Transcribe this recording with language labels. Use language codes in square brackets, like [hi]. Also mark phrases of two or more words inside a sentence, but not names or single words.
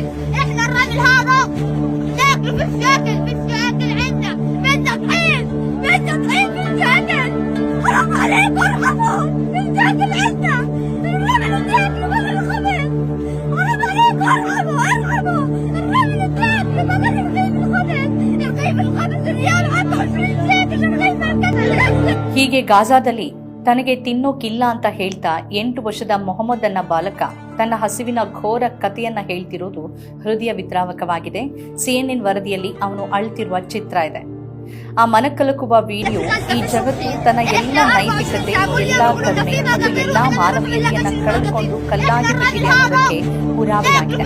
[ar] احنا الراجل هذا ناكله في الشاكل عندنا بدنا طحين في الشاكل. حرام عليكم ارحموا في الشاكل عندنا الراجل ناكله بدل الخبز. حرام عليكم ارحموا الراجل ناكله بدل رغيف الخبز ريال 24 شاكل رغيف الخبز. [kn] ಹೀಗೆ ಗಾಜಾದಲ್ಲಿ ತನಗೆ ತಿನ್ನೋಕಿಲ್ಲ ಅಂತ ಹೇಳ್ತಾ 8 ವರ್ಷದ ಮೊಹಮ್ಮದ್ ಅನ್ನ ಬಾಲಕ ತನ್ನ ಹಸಿವಿನ ಘೋರ ಕಥೆಯನ್ನ ಹೇಳ್ತಿರೋದು ಹೃದಯ ವಿದ್ರಾವಕವಾಗಿದೆ. CNN ವರದಿಯಲ್ಲಿ ಅವನು ಅಳ್ತಿರುವ ಚಿತ್ರ ಇದೆ. ಆ ಮನಕಲಕುವ ವಿಡಿಯೋ ಈ ಜಗತ್ತು ತನ್ನ ಎಲ್ಲ ನೈತಿಕತೆ, ಎಲ್ಲ ಕರುಣೆ ಮತ್ತು ಎಲ್ಲಾ ಮಾನವೀಯತೆಯನ್ನ ಕಳೆದುಕೊಂಡು ಕಲ್ಲಾಗಿ ಬಿಟ್ಟಿದೆ ಅನ್ನೋದಕ್ಕೆ ಪುರಾವೆಯಾಗಿದೆ.